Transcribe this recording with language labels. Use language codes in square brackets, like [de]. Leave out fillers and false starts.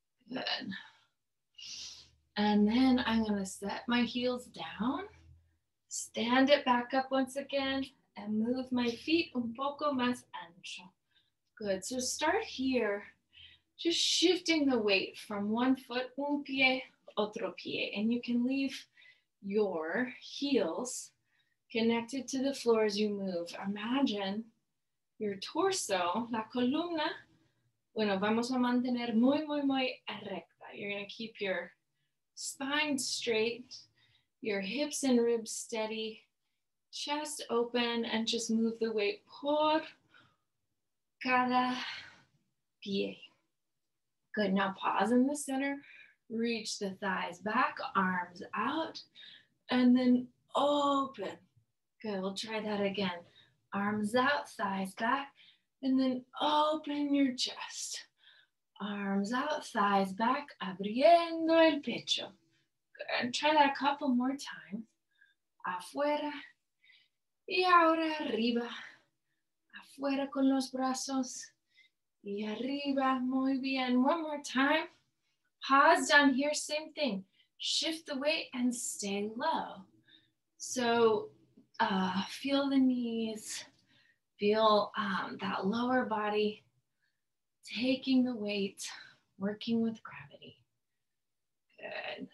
[en] Good. And then I'm gonna set my heels down, stand it back up once again, and move my feet [es] un poco más ancho. [en] Good, so start here, just shifting the weight from one foot, [es] un pie, otro pie, [en] and you can leave your heels connected to the floor as you move. Imagine your torso, [es] la columna, bueno, vamos a mantener muy, muy, muy recta. [en] You're gonna keep your spine straight, your hips and ribs steady, chest open, and just move the weight [es] por cada pie. [en] Good, now pause in the center, reach the thighs back, arms out, and then open. Good, we'll try that again. Arms out, thighs back, and then open your chest. Arms out, thighs back, [es] abriendo el pecho. [en] Good, try that a couple more times. [es] Afuera, y ahora arriba. Afuera con los brazos, y arriba, muy bien. [en] One more time. Pause down here, same thing. Shift the weight and stay low. So feel the knees, feel that lower body taking the weight, working with gravity. Good.